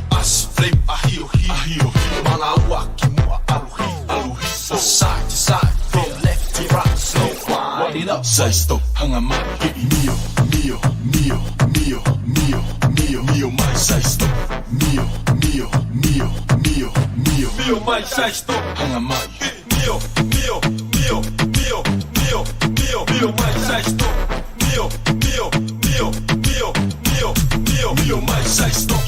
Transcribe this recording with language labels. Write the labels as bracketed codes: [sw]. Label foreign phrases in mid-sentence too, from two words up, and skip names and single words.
[en] Side to side, from left to right, slow wind it up. Say stop, hanga mai, ke I mio, mai, say stop, mio, mai, say stop, hanga mai, mio, mai, say stop, mio, mai, say stop.